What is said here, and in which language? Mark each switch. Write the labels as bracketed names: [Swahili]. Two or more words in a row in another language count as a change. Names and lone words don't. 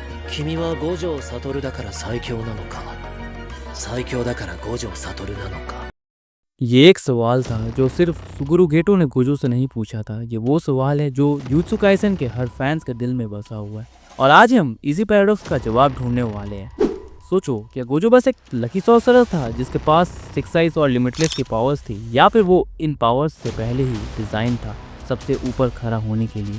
[Japanese] 君は五条悟だから最強なのか、最強だから五条悟なのか。 [Hindi] ये एक सवाल था जो सिर्फ सुगुरु गेटो ने गोजो से नहीं पूछा था। ये वो सवाल है जो जुत्सु काइसेन के हर फैंस के दिल में बसा हुआ है और आज हम इसी पैराडॉक्स का जवाब ढूंढने वाले हैं। सोचो, क्या गोजो बस एक [English] lucky sorcerer [Hindi] था जिसके पास सिक्स आइज और लिमिटलेस की पावर्स थी, या फिर वो इन पावर्स से पहले ही डिज़ाइन था सबसे ऊपर खड़ा होने के लिए।